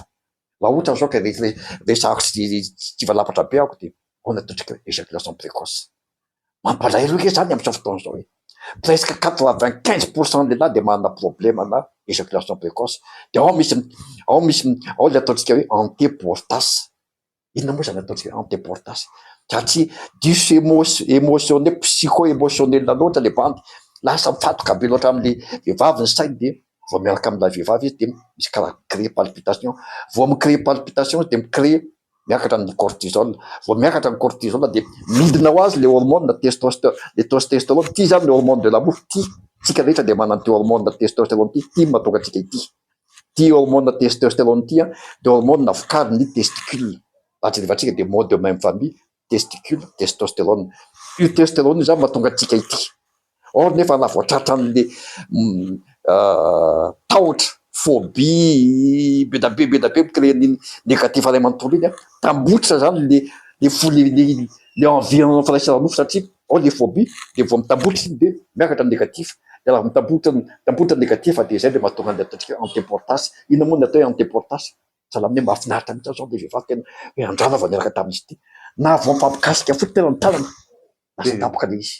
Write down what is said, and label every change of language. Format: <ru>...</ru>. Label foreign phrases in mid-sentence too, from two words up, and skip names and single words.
<mg>Raha ohatra zao ka resahako tsy valapatra be ako dia ahoana ataontsika hoe</mg> <fr>éjaculation précoce.</fr> <mg>Mampalahelo ke zany amin'izao fotoana izao hoe presque 95% lehilahy dia manana problème na</mg> <fr>éjaculation précoce.</fr> <mg>Dia ao le ataontsika hoe antéportage. Inona moa zany ataontsika hoe antéportage? Satria diso</mg> <fr>émotionnel psycho-émotionnel</fr> <mg>loatra le bandy lasa mifatoka be loatra amin'ny vehivavy ny sainy dia vao miaraka amin'ilay vehivavy izy dia misy karaha</mg> <fr>créer palpitation.</fr> <mg>Vao micréer palpitation dia micréer miakatra ny cortisol. Vao miakatra ny cortisol dia midina ho azy le</mg> <fr>hormone testostérone.</fr> <mg>Ty zany le</mg> <fr>hormone de l'amour.</fr> <mg>Ty tsika rehetra dia manana ty</mg> <fr>hormone testostérone</fr> <mg>ty mahatonga antsika ity. Ty</mg> <fr>hormone testostérone</fr> <mg>ty dia hormone vokarin'ny testicule. Atrevantsika dia</mg> <fr>mot de même famille testicule testostérone.</fr> <mg>Io testostérone zany mahatonga antsika ity. Or nefa raha vao tratra an'le tahotra phobie be da be micréer ny négatif ray manontolo iny tambotritra zany</mg> <fr>le folie le envie en</fr> <mg>firaisana nofo satria ao le phobie dia vao mitambotritra iny dia miakatra ny négatif. Dia raha mitambotritra négatif dia izay dia mahatonga ny ataontsika hoe antéportage. Inona moa ny atao hoe antéportage? Sahala amin'ny hoe mahafinaritra mihitsy zao le vehivavy tena hoe andrano vao niaraka tamin'izy ity na vao mifampikasika foty tena ny tanana lasa tapoka le izy.</mg>